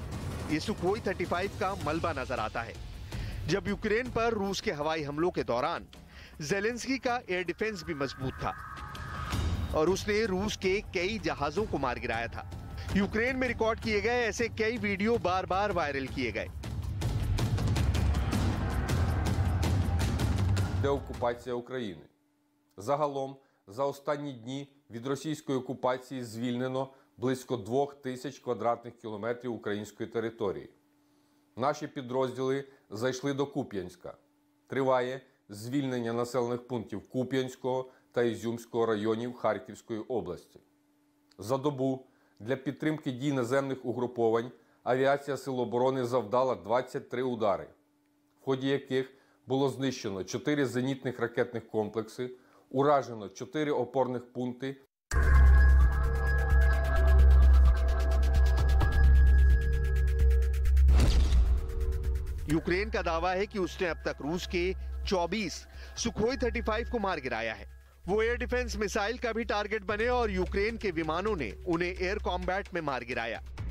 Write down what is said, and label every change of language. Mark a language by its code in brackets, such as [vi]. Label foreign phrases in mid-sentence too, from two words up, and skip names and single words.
[hi] ये सुखोई 35 का मलबा नजर आता है जब यूक्रेन पर रूस के हवाई हमलों के दौरान ज़ेलेंस्की का [en] air defense [hi] भी मजबूत था और उसने रूस के कई जहाजों को मार गिराया था। यूक्रेन में रिकॉर्ड किए गए ऐसे कई वीडियो बार बार वायरल किए गए। [uk] Деокупація України. Загалом, за останні дні від російської окупації звільнено близько 2000 квадратних кілометрів української території. Наші підрозділи зайшли до Куп'янська. Триває звільнення населених пунктів Куп'янського та Ізюмського районів Харківської області. За добу для підтримки дій наземних угруповань авіація Сил оборони завдала 23 удари, в ході яких було знищено 4 зенітних ракетних комплекси, уражено 4 опорних пункти. [hi] यूक्रेन का दावा है कि उसने अब तक रूस के 24 सुखोई 35 को मार गिराया है। वो [en] air defense missile [hi] का भी टारगेट बने और यूक्रेन के विमानों ने उन्हें [en] air combat [hi] में मार गिराया।